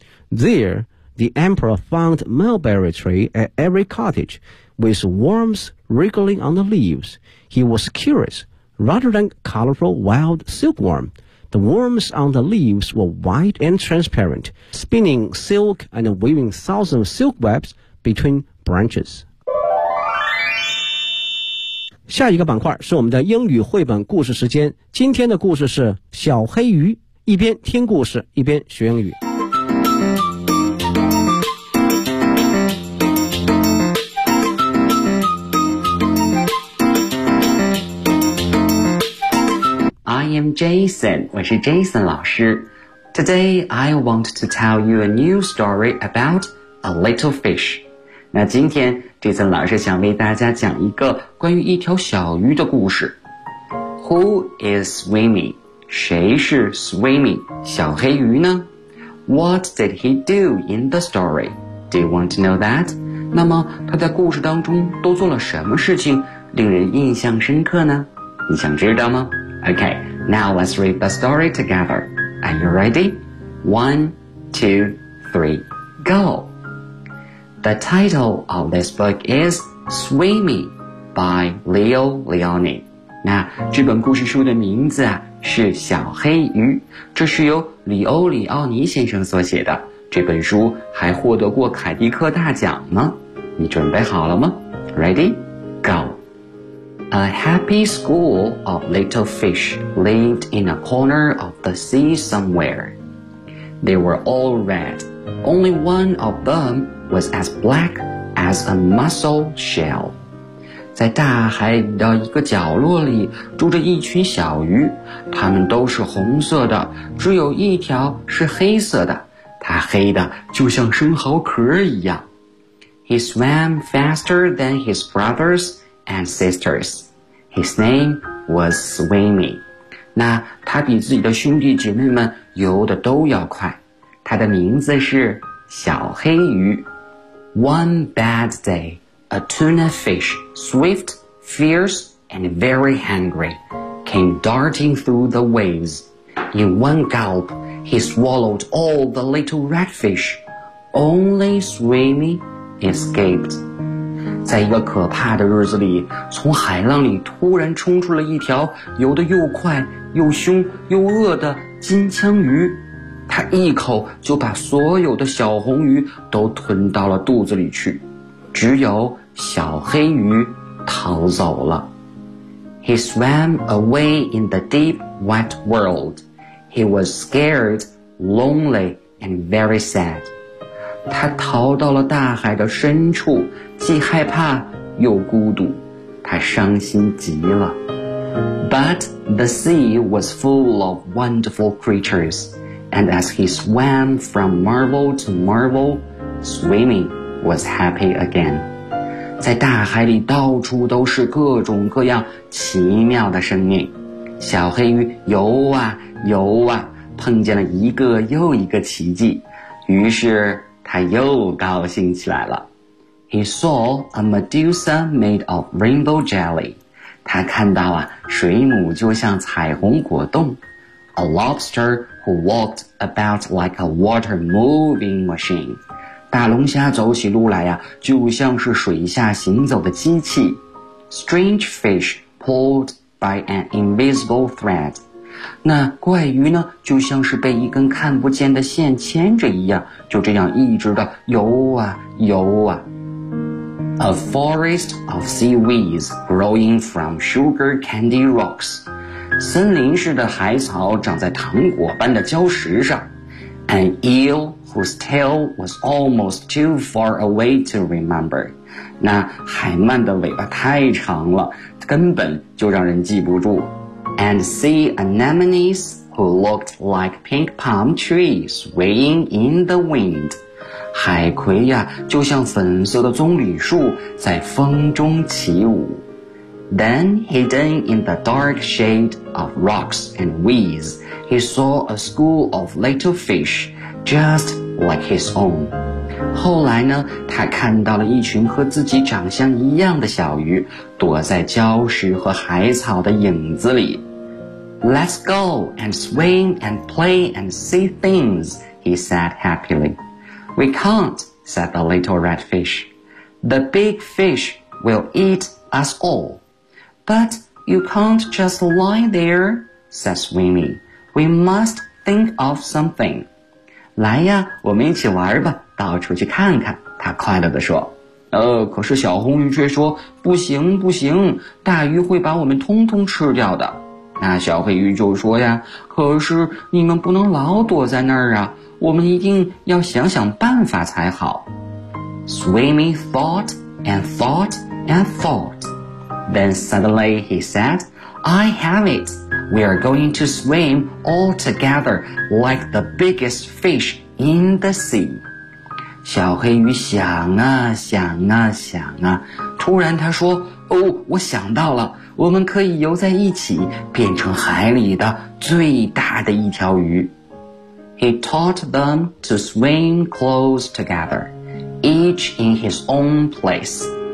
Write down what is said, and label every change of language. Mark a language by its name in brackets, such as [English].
[English] There, the Emperor found mulberry tree at every cottage, with worms wriggling on the leaves. He was curious. Rather than colorful wild silkworm, the worms on the leaves were white and transparent, spinning silk and weaving thousands of silk webs between branches. [Chinese] 下一个板块是我们的英语绘本故事时间。今天的故事是小黑鱼，一边听故事，一边学英语。 [English] I am Jason, [Chinese] 我是 Jason 老师。 [English] Today, I want to tell you a new story about a little fish. [Chinese] 那今天 Jason 老师想为大家讲一个关于一条小鱼的故事。 [English] Who is swimming? [Chinese] 谁是 [English] swimming? [Chinese] 小黑鱼呢? [English] What did he do in the story? Do you want to know that? [Chinese] 那么他在故事当中都做了什么事情令人印象深刻呢? 你想知道吗? [English] Okay, now let's read the story together. Are you ready? 1, 2, 3, go! The title of this book is Swimming by Leo Leoni. [Chinese] 那这本故事书的名字啊是小黑鱼，这是由里欧里奥尼先生所写的。这本书还获得过凯迪克大奖呢。你准备好了吗？ [English] Ready? Go! A happy school of little fish lived in a corner of the sea somewhere. They were all red. Only one of them was as black as a mussel shell. [Chinese] 在大海的一个角落里住着一群小鱼，它们都是红色的，只有一条是黑色的，它黑的就像生蚝壳一样。 [English] He swam faster than his brothers and sisters. His name was Swimmy. [Chinese] 那他比自己的兄弟姐妹们游得都要快。他的名字是小黑鱼。 [English] One bad day, a tuna fish, swift, fierce, and very hungry, came darting through the waves. In one gulp, he swallowed all the little redfish. Only Swimmy escaped. [Chinese] 在一个可怕的日子里，从海浪里突然冲出了一条游得又快又凶又恶的金枪鱼，它一口就把所有的小红鱼都吞到了肚子里去，只有小黑鱼逃走了。 [English] He swam away in the deep, wet world. He was scared, lonely, and very sad. [Chinese] 他逃到了大海的深处，既害怕又孤独，他伤心极了。 [English] But the sea was full of wonderful creatures, and as he swam from marvel to marvel, swimming was happy again. [Chinese] 在大海里到处都是各种各样奇妙的生命，小黑鱼游啊游啊，碰见了一个又一个奇迹，于是他又高兴起来了。 [English] He saw a Medusa made of rainbow jelly. [Chinese] 他看到啊，水母就像彩虹果冻。 [English] A lobster who walked about like a water moving machine. [Chinese] 大龙虾走起路来啊，就像是水下行走的机器。 [English] Strange fish pulled by an invisible thread. [Chinese] 那怪鱼呢，就像是被一根看不见的线牵着一样，就这样一直的游啊游啊。 [English] A forest of seaweeds growing from sugar candy rocks. [Chinese] 森林似的海草长在糖果般的礁石上。 [English] An eel whose tail was almost too far away to remember. [Chinese] 那海鳗的尾巴太长了，根本就让人记不住。 [English] And see anemones who looked like pink palm trees swaying in the wind. [Chinese] 海葵呀，就像粉色的棕榈树在风中起舞。 [English] Then, hidden in the dark shade of rocks and weeds, he saw a school of little fish, just like his own. [Chinese] 后来呢，他看到了一群和自己长相一样的小鱼，躲在礁石和海草的影子里。 [English] Let's go and swim and play and see things, he said happily. We can't, said the little red fish. The big fish will eat us all. But you can't just lie there, said Swimmy. We must think of something. [Chinese] 来呀，我们一起玩吧，到处去看看，他快乐地说。可是小红鱼却说，不行不行，大鱼会把我们通通吃掉的。那小黑鱼就说呀，可是你们不能老躲在那儿啊，我们一定要想想办法才好。 [English] Swimmy thought and thought and thought. Then suddenly he said, I have it. We are going to swim all together like the biggest fish in the sea. [Chinese] 小黑鱼想啊想啊想啊，突然他说，哦，我想到了，我们可以游在一起，变成海里的最大的一条鱼。 [English] He taught them to swim close together, each in his own place.